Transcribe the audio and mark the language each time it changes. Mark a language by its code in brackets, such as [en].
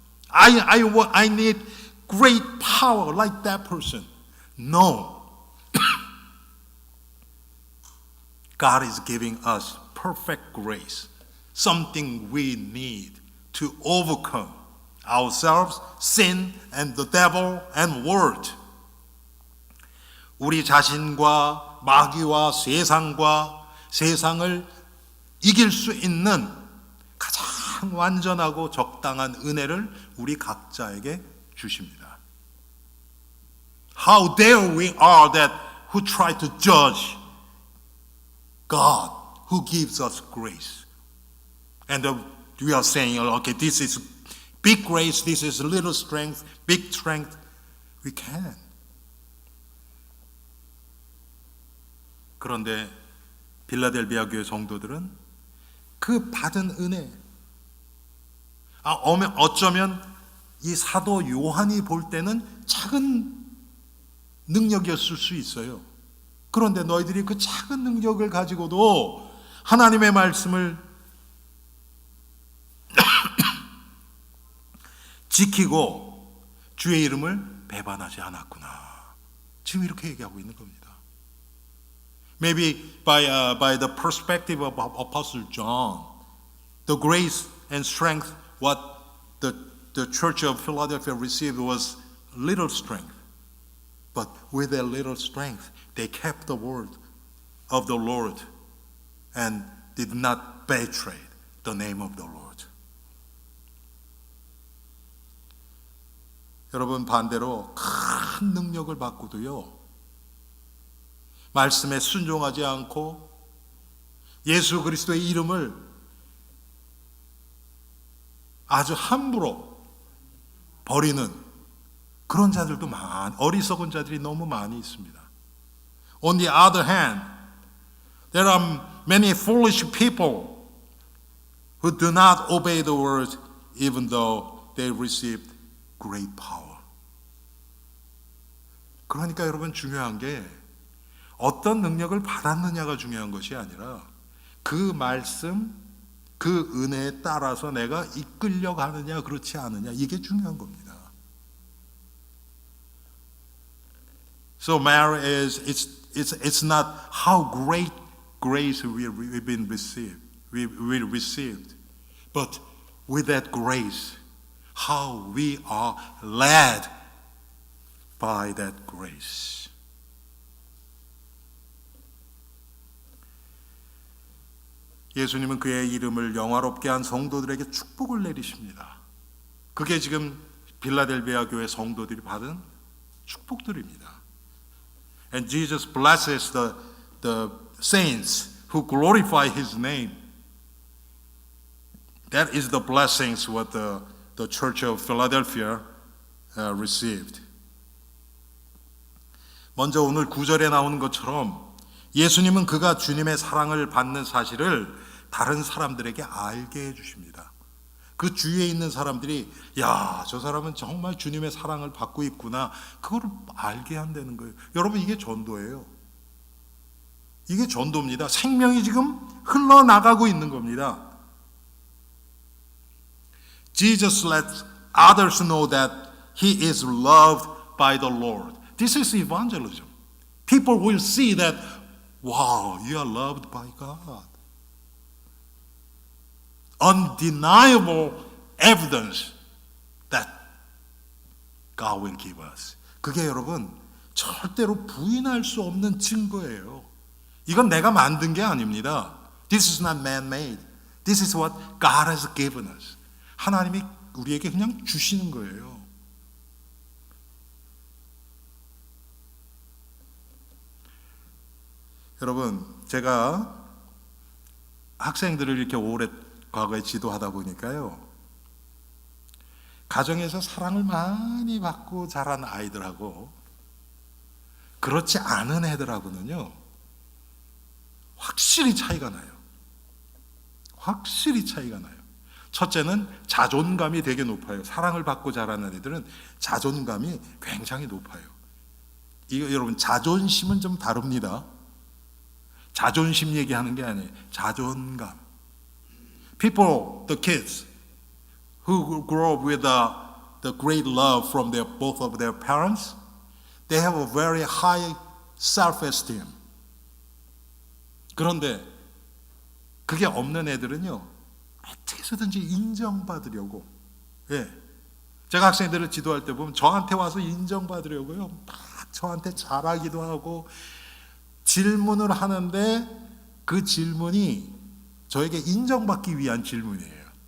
[en] I need great power like that person. No. God is giving us perfect grace, something we need to overcome ourselves, sin, and the devil, and world. [ko] 우리 자신과 마귀와 세상을 이길 수 있는 가장 완전하고 적당한 은혜를 우리 각자에게 주십니다. [en] How dare we are that who try to judge God who gives us grace. And we are saying, okay, this is big grace, this is little strength, big strength. We can. [ko] 그런데 빌라델비아 교회 성도들은 그 받은 은혜, 어쩌면 이 사도 요한이 볼 때는 작은 능력이었을 수 있어요. 그런데 너희들이 그 작은 능력을 가지고도 하나님의 말씀을 지키고 주의 이름을 배반하지 않았구나. 지금 이렇게 얘기하고 있는 겁니다. [en] Maybe by the perspective of Apostle John, the grace and strength what the church of Philadelphia received was little strength. But with that little strength, they kept the word of the Lord and did not betray the name of the Lord. [ko] 여러분, 반대로 큰 능력을 받고도요, 말씀에 순종하지 않고 예수 그리스도의 이름을 아주 함부로 버리는 그런 자들도 어리석은 자들이 너무 많이 있습니다. [en] On the other hand, there are many foolish people who do not obey the word even though they received great power. [ko] 그러니까 여러분, 중요한 게 어떤 능력을 받았느냐가 중요한 것이 아니라 그 말씀, 그 은혜에 따라서 내가 이끌려가느냐 그렇지 않느냐, 이게 중요한 겁니다. [en] So matter is it's not how great grace we've been received, we received, but with that grace, how we are led by that grace. [ko] 예수님은 그의 이름을 영화롭게 한 성도들에게 축복을 내리십니다. 그게 지금 빌라델비아 교회 성도들이 받은 축복들입니다. [en] And Jesus blesses the saints who glorify His name. That is the blessings what the Church of Philadelphia received. [ko] 먼저 오늘 9절에 나오는 것처럼 예수님은 그가 주님의 사랑을 받는 사실을 다른 사람들에게 알게 해주십니다. 그 주위에 있는 사람들이 야, 저 사람은 정말 주님의 사랑을 받고 있구나, 그거를 알게 한다는 거예요. 여러분, 이게 전도예요. 이게 전도입니다. 생명이 지금 흘러나가고 있는 겁니다. [en] Jesus lets others know that He is loved by the Lord. This is evangelism. People will see that, wow, you are loved by God. Undeniable evidence that God will give us. [ko] 그게 여러분 절대로 부인할 수 없는 증거예요. 이건 내가 만든 게 아닙니다. [en] This is not man-made. This is what God has given us. [ko] 하나님이 우리에게 그냥 주시는 거예요. 여러분, 제가 학생들을 이렇게 오래 과거에 지도하다 보니까요, 가정에서 사랑을 많이 받고 자란 아이들하고 그렇지 않은 애들하고는요, 확실히 차이가 나요. 확실히 차이가 나요. 첫째는 자존감이 되게 높아요. 사랑을 받고 자라는 애들은 자존감이 굉장히 높아요. 이거 여러분, 자존심은 좀 다릅니다. 자존심 얘기하는 게 아니에요. 자존감. [en] People, the kids who grow up with the great love from both of their parents, they have a very high self-esteem. [ko] 그런데 그게 없는 애들은요, 어떻게 해서든지 인정받으려고, 예, 제가 학생들을 지도할 때 보면 저한테 와서 인정받으려고요, 막 저한테 잘하기도 하고 질문을 하는데 그 질문이 저에게 인정받기 위한 질문이에요.